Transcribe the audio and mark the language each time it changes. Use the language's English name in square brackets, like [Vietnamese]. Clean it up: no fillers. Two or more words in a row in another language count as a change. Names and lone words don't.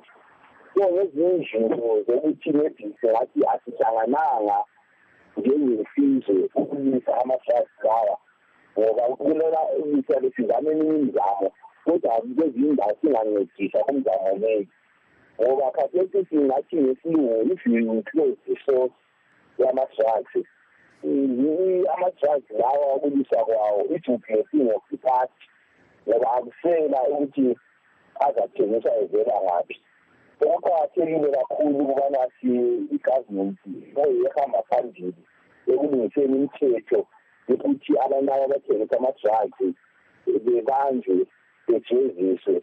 [North Ndebele] So ngezinye izinto zokuthi nebhisi ngathi asihlangananga njengesizwe ukulwisa ama-drugs lawa, ngoba kulela ilisa lesizame eminye imizamo, kodwa kwezinye indawo singancedisa kumzamo leyo. Ngoba khathesi singathi ngesilungu, [English] if you close the source [North Ndebele] yama-drugs, ama-drugs lawa ukulwisa kwawo [English] it will be a thing of the past, [North Ndebele] ngoba akusela ukuthi azathengiswa evela ngaphi. Okuqakathekile kakhulu ukubana i-government ehamba phambili ekulungiseni imithetho yokuthi abantu abathengisa ama-drugs bebanjwe bejeziswe.